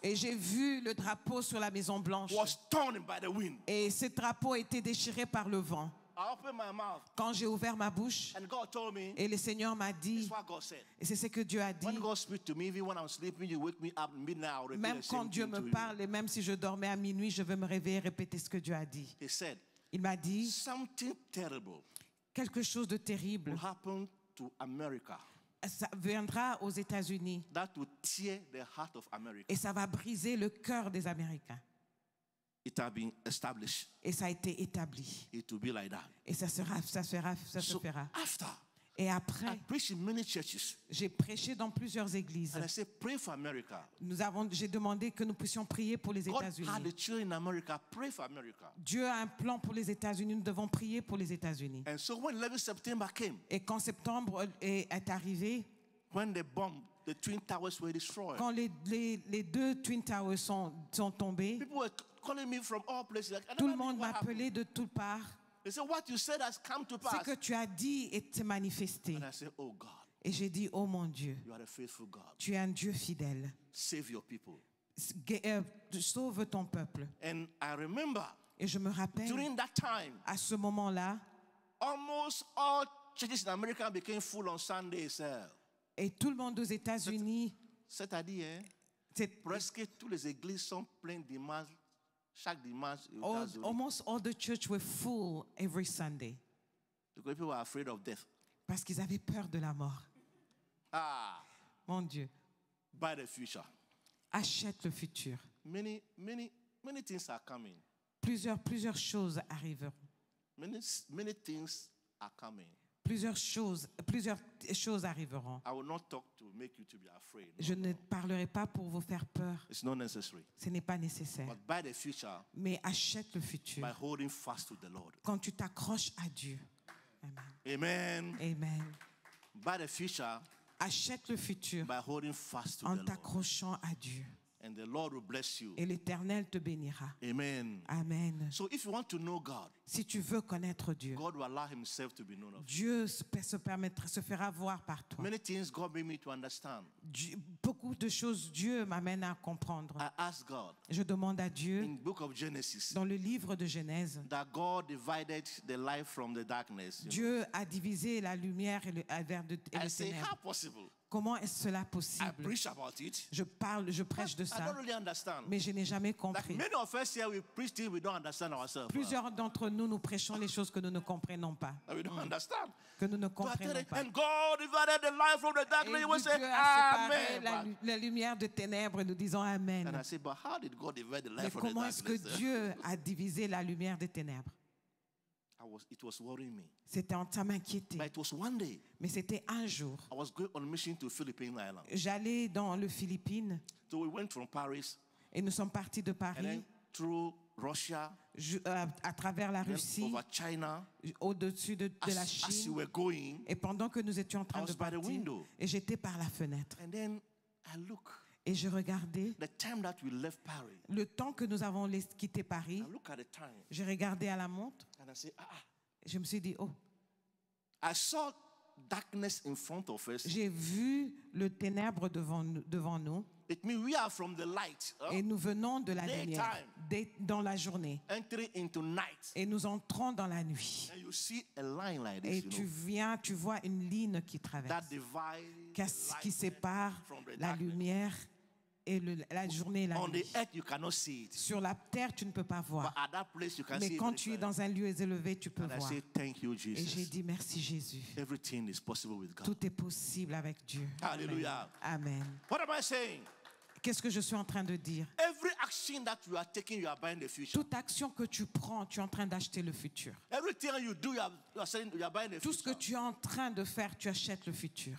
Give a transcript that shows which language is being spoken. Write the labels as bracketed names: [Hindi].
[French] Et j'ai vu le drapeau sur la Maison Blanche. [English] was torn by the wind. [French] Et ce drapeau était déchiré par le vent. [English] I opened my mouth [French] Quand j'ai ouvert ma bouche, [English] and God told me, [French] et le Seigneur m'a [English] this [French] dit, [English] is what God said. [French] et c'est ce que Dieu a dit, [English] When God speaks to me, even when I'm sleeping, you wake me up midnight, I'll repeat [French] même [English] the [French] quand [English] same [French] Dieu [English] thing [French] me [English] to you. [French] parle, et même si je dormais à minuit, je veux me réveiller et répéter ce que Dieu a dit. [English] He said, [French] Il m'a dit, [English] something terrible [French] quelque chose de terrible, [English] will happen to America [French] ça viendra aux États-Unis [English] that will tear the heart of America. [French] et ça va briser le cœur des Américains. [English] It has been established. [French] Et ça a été établi. [English] It will be like that. [French] Et ça se fera. [English] After, [French] Et [English] I [French] après, [English] preached in many churches. [French] j'ai prêché dans plusieurs églises. [English] And I said, pray for America. [French] J'ai demandé que nous puissions prier pour les [English] God had [French] États-Unis. [English] the children in America. Pray for America. [French] Dieu a un plan pour les États-Unis. Nous devons prier pour les États-Unis. [English] And so when 11 September came, [French] Et quand septembre est arrivé, [English] when the Twin Towers were destroyed, [French] quand les deux Twin Towers sont tombés, [English] people were calling me from all places. Like, I [French] tout [English] never [French] le [English] knew [French] monde [English] what happened. [French] m'appelait de toutes parts. [English] They said, what you said has come to [French] Ce [English] pass. [French] que tu as dit s'est manifesté. [English] And I said, oh God, [French] Et j'ai dit, oh mon Dieu, [English] you are a faithful God. [French] tu es un Dieu fidèle. [English] Save your people. [French] Sauve ton peuple. [English] And I remember [French] Et je me rappelle, [English] during that time, [French] à ce moment-là, [English] almost all churches in America became full on Sundays. [French] et tout le monde aux États-Unis, C'est-à-dire, presque toutes les églises sont pleines dimanche, chaque dimanche. aux États-Unis. [English] almost all the church were full every Sunday. Because people were afraid of death. [French] Parce qu'ils avaient peur de la mort. Ah, Mon Dieu, [English] by the future. [French] achète le futur. [English] Many things are coming. [French] Plusieurs choses arriveront. [English] Many things are coming. [French] Plusieurs choses arriveront. [English] I will not talk to make you to be afraid. No, [French] Je ne parlerai pas pour vous faire peur. [English] it's not necessary. [French] Ce n'est pas nécessaire. [English] But by the future, [French] Mais achète le futur. [English] by holding fast to the Lord. [French] Quand tu t'accroches à Dieu. [English] Amen. [French] Amen. [English] Amen. By the future, [French] Achète le futur [English] by holding fast to [French] en [English] the Lord. [French] t'accrochant à Dieu. [English] And the Lord will bless you. [French] Et l'Éternel te bénira. [English] Amen. [French] Amen. [English] So if you want to know God, [French] Si tu veux connaître Dieu, [English] God will allow himself to be known of you. [French] Dieu se fera voir par toi. [English] Many things God made me to understand. [French] Beaucoup de choses, Dieu m'amène à comprendre. [English] I ask God [French] Je demande à Dieu, [English] in the book of Genesis [French] dans le livre de Genèse, [English] that God divided the light from the darkness. [French] Dieu a divisé la lumière et [English] I [French] les [English] say, how [French] ténèbres. [English] possible? [French] Comment est-ce cela [English] I [French] possible? [English] preach about it. [French] Je prêche de [English] I [French] ça, [English] don't really understand. [French] mais je n'ai jamais [English] Like [French] compris. [English] many of us here, we preach things we don't understand ourselves. [French] Plusieurs d'entre nous, nous prêchons les choses que nous ne comprenons pas. [English] We don't understand. [French] Que nous ne [English] So I tell [French] comprenons [English] it, [French] pas. [English] and God divided the light from the [French] Et [English] darkness. You will [French] Dieu [English] say, [French] a séparé [English] Amen. [French] la lumière de ténèbres et nous disons [English] And I [French] Amen. [English] say, but how did God divide the light [French] Mais [English] from the [French] comment est-ce que [English] darkness? [French] Dieu a divisé la lumière des ténèbres? [English] I it was worrying me. [French] Ça m'inquiétait. [English] But it was one day [French] Mais c'était un jour. [English] I was going on a mission to Philippine Island. [French] J'allais dans le Philippines [English] So we went from Paris [French] et nous sommes partis de [English] and [French] Paris [English] then through Russia, [French] à travers la [English] then [French] Russie, [English] over China. [French] au-dessus de la [English] As we [French] Chine. [English] were going, [French] Et pendant que nous étions en train [English] I was [French] de [English] by the [French] partir, [English] window. [French] et j'étais par la fenêtre. [English] and then I look. [French] Et je regardais [English] The time that we left Paris, [French] le temps que nous avons quitté Paris. [English] I look at the time [French] J'ai regardé à la montre. [English] and I say, [French] Je me suis dit, oh, [English] I saw darkness in front of us. [French] j'ai vu le ténèbre devant nous. [English] It means we are from the light, [French] Et nous venons de la [English] Daytime. [French] lumière dans la journée. [English] entering into night. [French] Et nous entrons dans la nuit. [English] And you see a line like [French] Et [English] this, you [French] tu vois une ligne qui [English] know, that [French] traverse, [English] divide [French] qui [English] light [French] sépare [English] from the [French] la [English] darkness. [French] lumière et la journée et la [English] On [French] nuit. [English] the earth, you cannot see it. [French] Sur la terre, tu ne peux pas [English] But [French] voir. [English] at that place, you can [French] Mais [English] see [French] quand [English] it. [French] tu es [English] very [French] dans un lieu élevé, tu peux [English] clearly. And I [French] voir. [English] say, thank you, [French] Et j'ai [English] Jesus. [French] dit, merci Jésus. [English] Everything is possible with God. [French] Tout est possible avec Dieu. [English] Hallelujah. [French] Amen. [English] What am I saying? [French] Qu'est-ce que je suis en train de dire? [English] Every action that you are taking, you are buying the future. [French] Toute action que tu prends, tu es en train d'acheter le futur. [English] Everything you do, you are saying you are buying the [French] Tout ce que [English] future. [French] tu es en train de faire, tu achètes le futur.